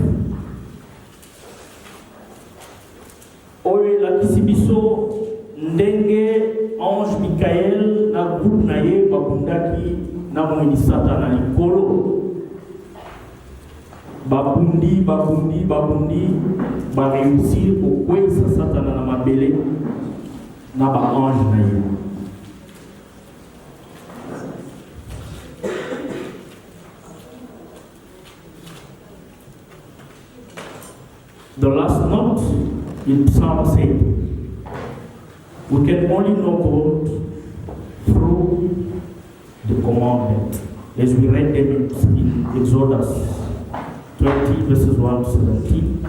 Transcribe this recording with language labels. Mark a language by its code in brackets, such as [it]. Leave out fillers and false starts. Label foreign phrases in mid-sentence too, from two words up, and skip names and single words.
[ln] Oyo elakisi biso ndenge ange Michael na groupe na ye babundaki na mweni Satan na likolo. Babundi baréussir kokwesa Satana na mabele na ba ange na ye. [en] The last note in Psalm said, we can only know God through the commandment, as we read them in Exodus 20 verses 1 to 17.